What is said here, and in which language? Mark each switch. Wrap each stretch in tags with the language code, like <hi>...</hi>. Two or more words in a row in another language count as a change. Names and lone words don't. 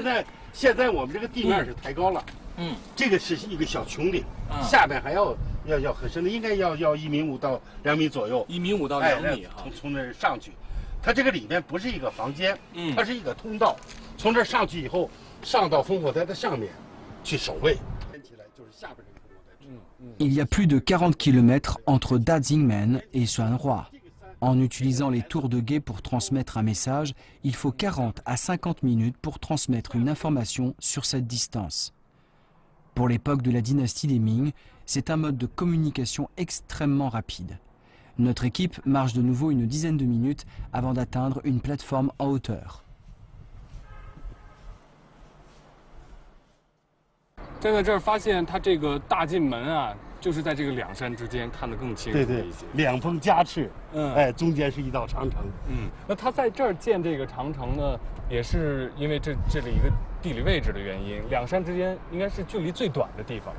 <zh>现在我们这个地面是抬高了，这个是一个小穹顶，下边还要很深的，应该要1.5米到2米左右，1.5米到2米啊。从那儿上去，它这个里面不是一个房间，它是一个通道，从这儿上去以后，上到烽火台的上面去守卫。看起来就是下边这个烽火台。</zh> <fr>Il y a plus de 40 km entre Dazingmen et Xuanhua. En utilisant les tours de guet pour transmettre un message, il faut 40 à 50 minutes pour transmettre une information sur cette distance. Pour l'époque de la dynastie des Ming, c'est un mode de communication extrêmement rapide. Notre équipe marche de nouveau une dizaine de minutes avant d'atteindre une plateforme en hauteur.</fr> <zh>站在这儿发现它这个大进门啊，就是在这个两山之间，看得更清楚一些。对，两峰夹峙，中间是一道长城。那它在这儿建这个长城呢，也是因为这里一个地理位置的原因，两山之间应该是距离最短的地方，</zh>